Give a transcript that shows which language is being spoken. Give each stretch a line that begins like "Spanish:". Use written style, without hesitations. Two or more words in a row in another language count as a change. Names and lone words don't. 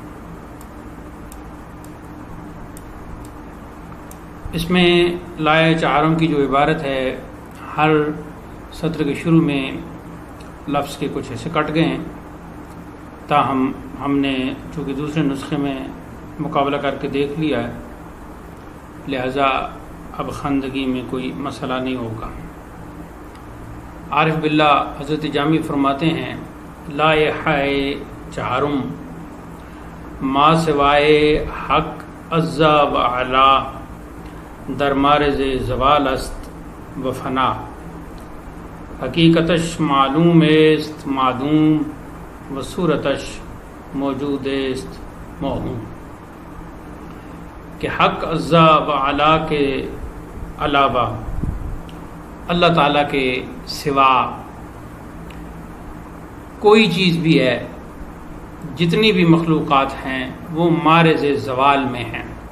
Urdu: اس میں لائحہ چہارم کی جو عبارت ہے، ہر سطر کے شروع میں لفظ کے کچھ ایسے کٹ گئے ہیں، تاہم ہم نے چونکہ دوسرے نسخے میں مقابلہ کر کے دیکھ لیا ہے، لہذا اب خواندگی میں کوئی مسئلہ نہیں ہوگا۔ عارف باللہ حضرت جامی فرماتے ہیں، لائحہ چہارم
Persian: ما سوائے حق عزا و علا در مارز زوال است و فنا، حقیقتش معلوم است معدوم و صورتش موجود است موہوم۔
Urdu: کہ
Arabic: حق عزا و علا
Urdu: کے علاوہ اللہ تعالیٰ کے سوا کوئی چیز بھی ہے، جتنی بھی مخلوقات ہیں وہ مارز زوال میں ہیں۔